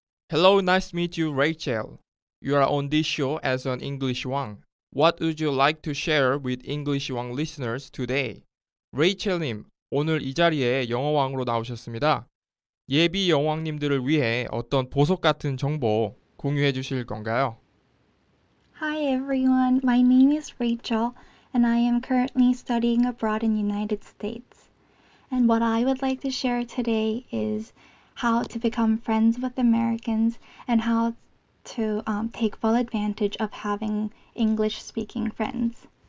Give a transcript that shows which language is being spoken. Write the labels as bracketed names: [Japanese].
[English] Hello, nice to meet you, Rachel. You are on this show as an English Wang. What would you like to share with English Wang listeners today? [Korean] 레이첼님, 오늘 이 자리에 영어왕으로 나오셨습니다. 예비 영왕님들을 위해 어떤 보석 같은 정보 공유해 주실 건가요? [English] Hi everyone, my name is Rachel and I am currently studying abroad in the United States. And what I would like to share today is how to become friends with Americans and how to take full advantage of having English speaking friends.